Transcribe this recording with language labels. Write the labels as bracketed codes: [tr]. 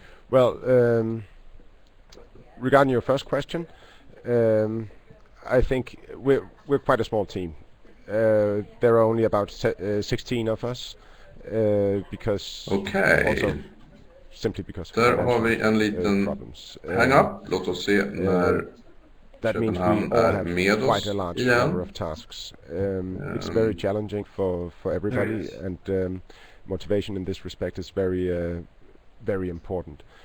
[en] Well, regarding your first question, I think we're quite a small team. There are only about 16 of us, because also simply because [sv] Där har vi en liten hang-up. Låt oss se när [en] that means we all have quite a large number of tasks. It's very challenging for everybody, and motivation in this respect is very important.